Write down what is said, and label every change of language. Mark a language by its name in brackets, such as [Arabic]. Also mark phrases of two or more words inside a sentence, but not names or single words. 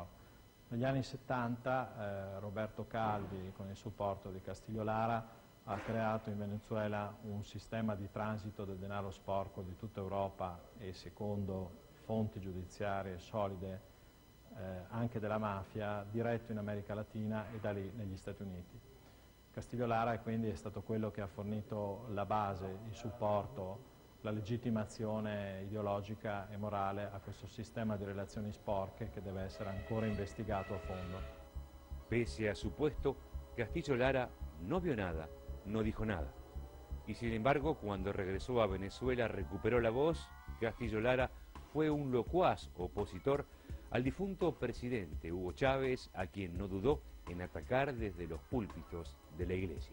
[Italian] Negli anni 70 Roberto Calvi, con il supporto di Castiglio Lara, ha creato in Venezuela un sistema di transito del denaro sporco di tutta Europa e, secondo fonti giudiziarie solide, anche della mafia, diretto in America Latina e da lì negli Stati Uniti. Castiglio Lara quindi è stato quello che ha fornito la base, il supporto, la legittimazione ideologica e morale a questo sistema di relazioni sporche [Spanish] que debe ser ancora investigado a fondo. Pese a su puesto, Castiglio Lara no vio nada, no dijo nada. Y sin embargo, cuando regresó a Venezuela recuperó la voz. Castiglio Lara fue un locuaz opositor al difunto presidente Hugo Chávez, a quien no dudó en atacar desde los púlpitos de la iglesia.